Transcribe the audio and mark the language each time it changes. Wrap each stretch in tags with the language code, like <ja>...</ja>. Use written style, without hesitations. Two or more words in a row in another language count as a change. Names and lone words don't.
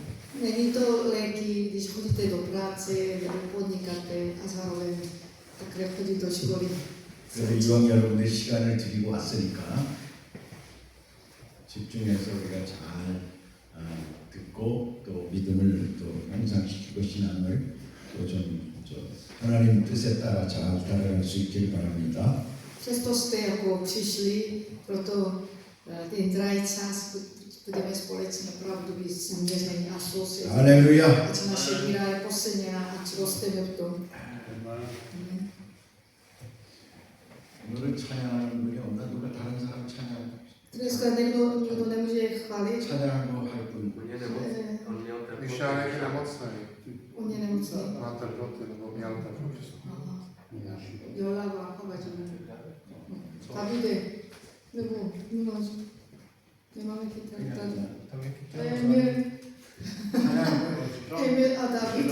<cs>Není to lehký, když chodíte do práce nebo podnikáte a zároveň takhle chodit do školy.</cs> <ko>그래서 이왕 여러분들 시간을 드리고 왔으니까 집중해서 우리가 잘 듣고 또 믿음을 또 향상시키고 신앙을 또 좀 하나님 뜻에 따라 잘 따라갈 수 있길 바랍니다.</ko> <cs>Přesto jste jako přišli, proto ten drahý čas budeme společně opravdu být zaměření a soustředění.</cs> <ko>할렐루야.</ko> <cs>Ať naše víra je posilněná, ať rosteme v tom. Amen.</cs> <ko>오늘은 찬양하는 분이 없나? 누가 다른 사람 찬양</ko> <cs>Dneska nikdo nemůže chválit.</cs> <ko>찬양하고 할 분.</ko> <cs>Miša je někde nemocný. On je nemocný. Má teploty, nebo měl teploty. Aha. Jolava, chovadíme. Davide, nebo Miloš. Nemáme kytaru tady. Emil a David.</cs>